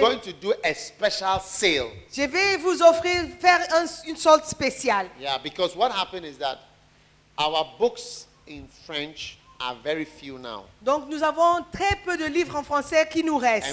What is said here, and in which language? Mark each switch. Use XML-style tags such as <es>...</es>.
<en>going to do a special sale.</en> <fr>Je vais vous offrir, faire une solde spéciale.</fr> <en>Yeah, because what happened is that our books in French are very few now.</en> <fr>Donc nous avons très peu de livres en français qui nous restent.</fr>